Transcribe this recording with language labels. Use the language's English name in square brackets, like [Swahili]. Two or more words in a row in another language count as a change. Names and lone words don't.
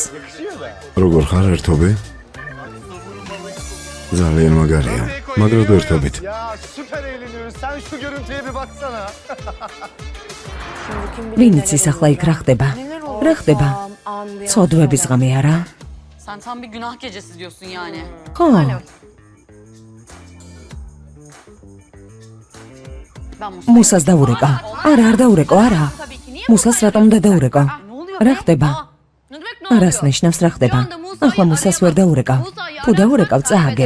[Georgian] როგორ ხარ ერთობი? ძალიან მაგარია. მაგრად ერთობით. ვინ იცის ახლა იქ რა ხდება? რა ხდება? ცოდვების ღამე არა? [Turkish] Sen tam bir günah gecesi diyorsun yani. [Georgian] ხო. მუსას დაურეკა. არ დაურეკო, არა. მუსას რატომ დაურეკა? რა ხდება? არას ნიშნავს რა ხდება. ახლა მუსას ვერ დაურეკავ. თუ დაურეკავ, წააგებ.